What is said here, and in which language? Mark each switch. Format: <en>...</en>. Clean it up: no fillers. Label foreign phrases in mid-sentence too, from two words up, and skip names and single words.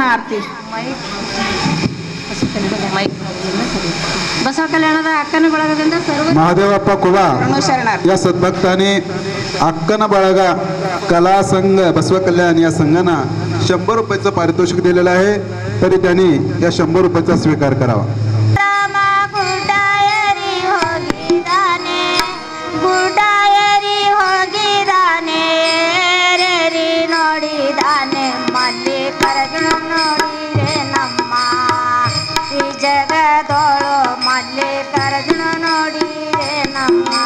<kn>ಬಸವ ಕಲ್ಯಾಣದ ಅಕ್ಕನ ಬಳಗದಿಂದ ಸರ್ವ</kn> <mr>महादेवप्पा कुबा या सद्भक्ताने अक्कन बाळग कला संघ बसव कल्याण या संघांना 100 रुपयाचं पारितोषिक दिलेलं आहे तरी त्यांनी या 100 रुपयाचा स्वीकार करावा.</mr> <kn>ರಾಮ ಗುಡ್ಡಾಯರಿ ಹೋಗಿದಾನೆ ಗುಡ್ಡಾಯರಿ ಹೋಗಿದಾನೆ ಏರೇರಿ ನೋಡಿದಾನೆ ಮಲ್ಲಿಕಾರ್ಜುನ ನೋಡಿರೆ ನಮ್ಮ ಈ ಜಗದೋಳು ಮಲ್ಲಿಕಾರ್ಜುನ ನೋಡಿರೆ ನಮ್ಮ</kn>